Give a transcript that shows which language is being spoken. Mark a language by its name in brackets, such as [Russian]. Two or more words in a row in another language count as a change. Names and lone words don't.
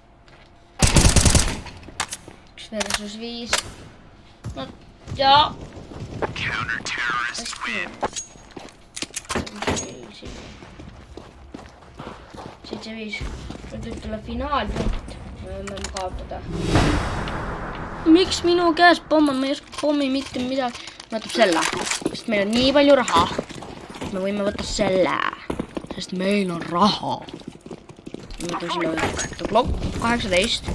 [English] 1 versus 5. [Finnish] No joo. Sitten se 5. Nyt tulee [Estonian] finaalpunkt. Me emme kaotada. Miks minu käes pomm on? Ma ei oska pommi mitte midagi. Ma võtab selle. Sest meil on nii palju raha. Me võime võtta selle. Sest meil on raha. Ma võtan selle Glock 18.